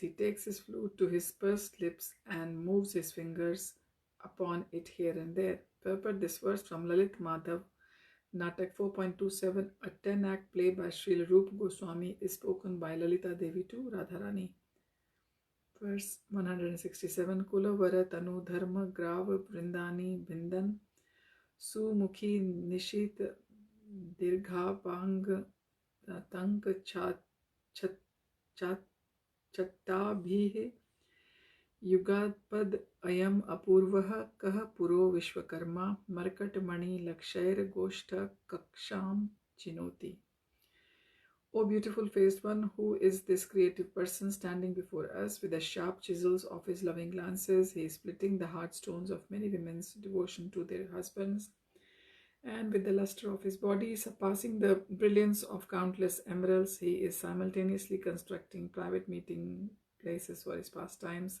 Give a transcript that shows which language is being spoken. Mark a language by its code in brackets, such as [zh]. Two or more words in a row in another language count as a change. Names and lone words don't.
[en] He takes his flute to his pursed lips and moves his fingers upon it here and there. Purport: this verse from Lalit Madhav Natak 4.27, a 10-act play by Srila Rupa Goswami, is spoken by Lalita Devi to Radharani. Verse 167. [sa] कुलवर तनु धर्म ग्राव वृन्दानि भिन्दन् सुमुखि निशित दीर्घ पाङ्ग टङ्क छटाभिः युगपद् अयम् अपूर्वः कः पुरो विश्वकर्मा मरकत मणि लक्षैर् गोष्ठ कक्षं चिनोति. [en] O beautiful faced one, who is this creative person standing before us with the sharp chisels of his loving glances? He is splitting the heart stones of many women's devotion to their husbands, and with the luster of his body surpassing the brilliance of countless emeralds, he is simultaneously constructing private meeting places for his pastimes.